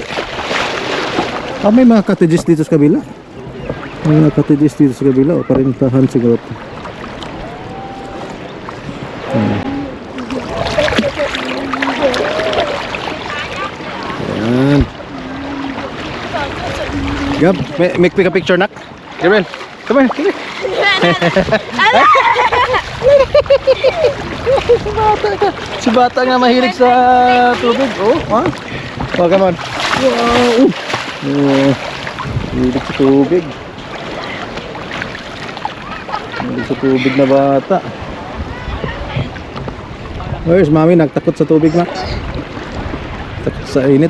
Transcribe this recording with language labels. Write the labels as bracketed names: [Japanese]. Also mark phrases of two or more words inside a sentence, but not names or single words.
[Filipino] May mga cottages dito sa kabila. May mga cottages dito sa kabila. O parintahan siguro. Ayan. Gab, [English] make a picture, nak. Gabriel, come here. [Hiligaynon] Si bata nga mahilig sa tubig. Oh, ha? [English] Oh, come on. [Filipino] Wow. Oh, mahilig sa tubig. Mahilig sa tubig na bata. [English] Where's mami? [Hiligaynon] Nagtakot sa tubig, Max. [Filipino] Takot sa init.